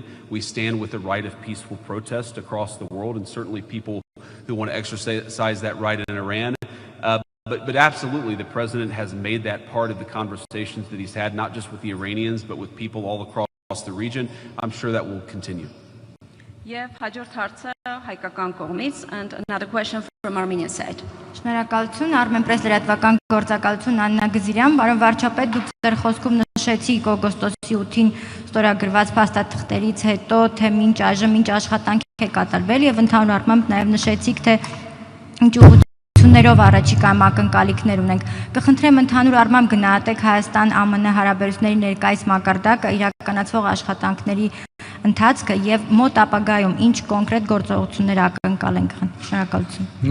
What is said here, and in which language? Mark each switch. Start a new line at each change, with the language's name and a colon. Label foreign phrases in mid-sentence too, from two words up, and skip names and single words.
English: We stand with the right of peaceful protest across the world, and certainly people who want to exercise that right in Iran. But absolutely, the president has made that part of the conversations that he's had, not just with the Iranians, but with people all across the region. I'm sure that will continue.
Armenian: Եվ հաջորդ հարցը հայկական կողմից,
English: and another question from Armenian side.
Armenian: Շնորհակալություն, Armenpress լրատվական գործակալություն Աննա Գզիրյան, պարոն վարչապետ, դուք ձեր խոսքում նշեցիք օգոստոսի 8-ին ստորագրված փաստաթղթերից հետո, թե մինչ այժմ ինչ աշխատանք է կատարվել եւ ընդհանուր առմամբ նաեւ նշեցիք, թե ինչ ուղղություններով առաջիկայում ակնկալիքներ ունենք։ Կխնդրեմ ընդհանուր առմամբ գնահատեք Հայաստան-ԱՄՆ հարաբերությունների ներկայիս մակարդակը, իրականացվող աշխատանքների ընթացքը եւ մոտ ապագայում ինչ կոնկրետ գործողություններ ակնկալենք։ Շնորհակալություն։